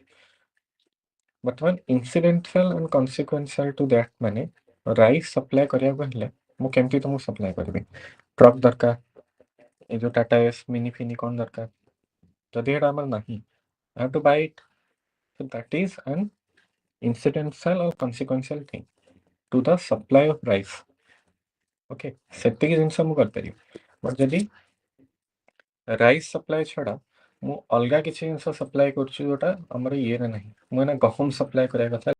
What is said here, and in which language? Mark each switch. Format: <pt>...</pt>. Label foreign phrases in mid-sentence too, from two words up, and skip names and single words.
<or>ବର୍ତ୍ତମାନ</or> <en>incidental and consequential to that</en> <or>ମାନେ</or> <en>rice supply</en> <or>କରିବାକୁ ହେଲେ ମୁଁ କେମିତି ତମକୁ ସପ୍ଲାଏ କରିବି, ଟ୍ରକ୍ ଦରକାର, ଏ ଯୋଉ ଟାଟା ଏସ୍ ମିନି ଫିନି କ'ଣ ଦରକାର, ଯଦି ଏଇଟା ଆମର ନାହିଁ</or> <en>I have to buy it। So that is an incidental or consequential thing to the supply of rice।</en> <or>ଓକେ, ସେତିକି ଜିନିଷ ମୁଁ କରିପାରିବି। ବଟ୍ ଯଦି</or> <en>rice supply</en> <or>ଛଡ଼ା ମୁଁ ଅଲଗା କିଛି ଜିନିଷ ସପ୍ଲାଏ କରୁଛି ଯୋଉଟା ଆମର ଇଏରେ ନାହିଁ, ମୁଁ ଏଇନା ଗହମ ସପ୍ଲାଏ କରିବା କଥା,</or>